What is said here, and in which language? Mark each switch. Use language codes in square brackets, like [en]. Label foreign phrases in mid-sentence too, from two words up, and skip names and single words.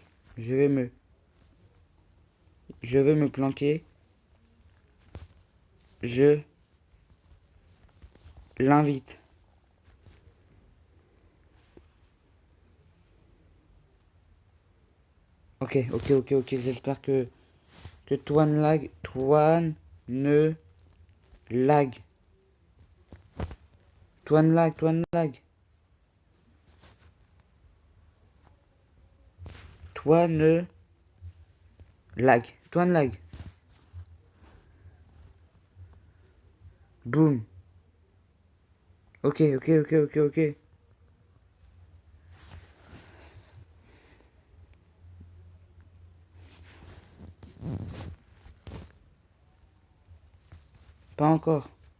[fr] Je vais me planquer. Je l'invite. Ok. J'espère que Toine lag. Toine ne lag. Toine lag. Toine lag. Toine lag. Toine lag. Boum. Ok. Pas encore.